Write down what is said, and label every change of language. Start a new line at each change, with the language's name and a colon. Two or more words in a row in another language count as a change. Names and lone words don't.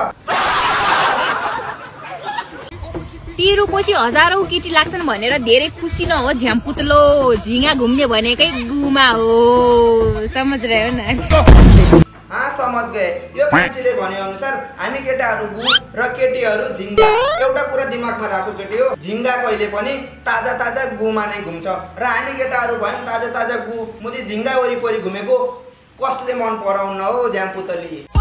Nepali: तिरु पछि हजारौं केटी लाग्छन् भनेर धेरै खुसी नहो झ्याम्पुतलो झिंगा घुम्ने भनेकै गुमा हो
Hindi: समझ रहे हो न हाँ समझ गए
Nepali: यो मान्छेले भने अनुसार हामी केटाहरु गु र केटीहरु झिंगा एउटा कुरा दिमागमा राखौ केटी हो झिंगा कहिले पनि ताजा ताजा गुमा नै घुम्छ र हामी केटाहरु भयम ताजा ताजा गु मुजी झिंगा वरिपरि घुमेको कसले मन पराउन हो झ्याम्पुतली